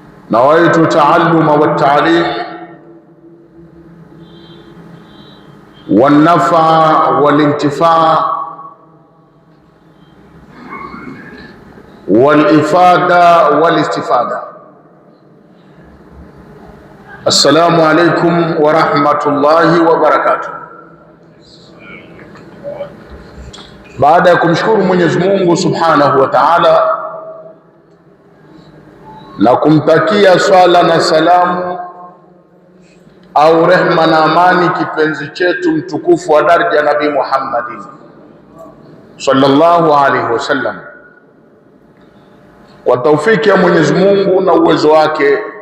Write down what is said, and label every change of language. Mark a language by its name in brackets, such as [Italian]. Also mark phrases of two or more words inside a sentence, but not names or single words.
[Arabic] نويت التعلم والتعليم والنفع والانتفاع والإفادة والاستفادة. السلام عليكم ورحمة الله وبركاته. [Swahili] Baada ya kumshukuru Mwenyezi Mungu [Arabic] سبحانه وتعالى [Swahili] na kumtakia swala na salamu au rehma na amani kipenzi chetu mtukufu wa daraja Nabii Muhammadin [Arabic] صلى الله عليه وسلم, [Swahili] kwa taufiki ya Mwenyezi Mungu na uwezo wake,